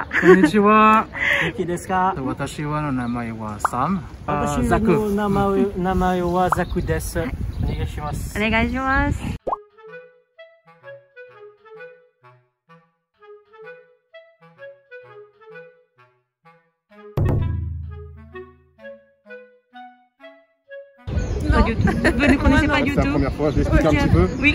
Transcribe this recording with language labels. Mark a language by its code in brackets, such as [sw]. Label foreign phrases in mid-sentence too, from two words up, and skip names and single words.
[ja] こんにちは。元気ですか？私の名前はサム。私ザク。の名前はザクです。お願いします。お願いします。 [fr] Non. Vous ne connaissez pas du C'est la tout? première fois, je vais expliquer un petit peu. Oui.